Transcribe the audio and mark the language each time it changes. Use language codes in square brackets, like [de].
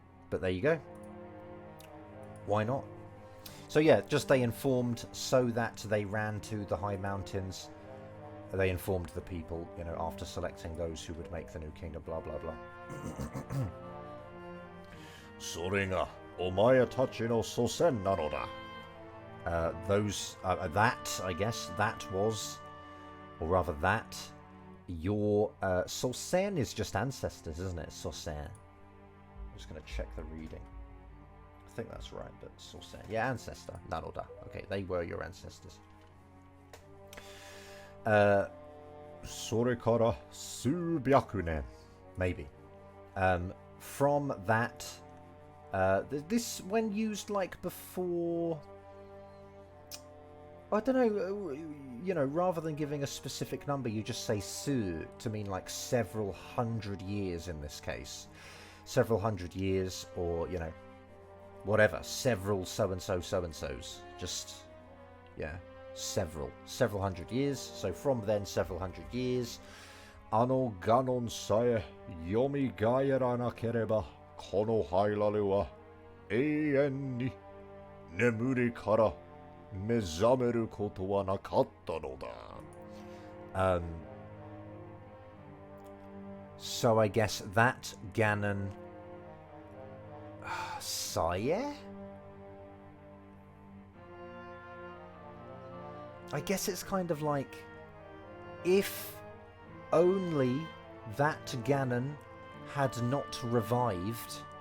[en] But there you go. Why not? So yeah, just they informed so that they ran to the high mountains. They informed the people, after selecting those who would make the new kingdom, blah, blah, blah. [ja] それがお前たちの祖先なのだ. [en] That, I guess, that was, or rather that, your, Sosen is just ancestors, isn't it? Sosen. I'm just going to check the reading. I think that's right, but Sosen. Yeah, ancestor. Naroda. Okay, they were your ancestors. [ja] それから数百年 [en] maybe. From that, this, when used like before, I don't know, you know, rather than giving a specific number, you just say su to mean like several hundred years in this case. Several hundred years, or, you know, whatever, several so-and-so's. Just, yeah, several hundred years. So from then, several hundred years. [ja] あのガノンさえ蘇らなければ、このハイラルは永遠に眠りから目覚めることはなかったのだ。 [en] So I guess that Ganon Saye? I guess it's kind of like, if only that Ganon had not revived.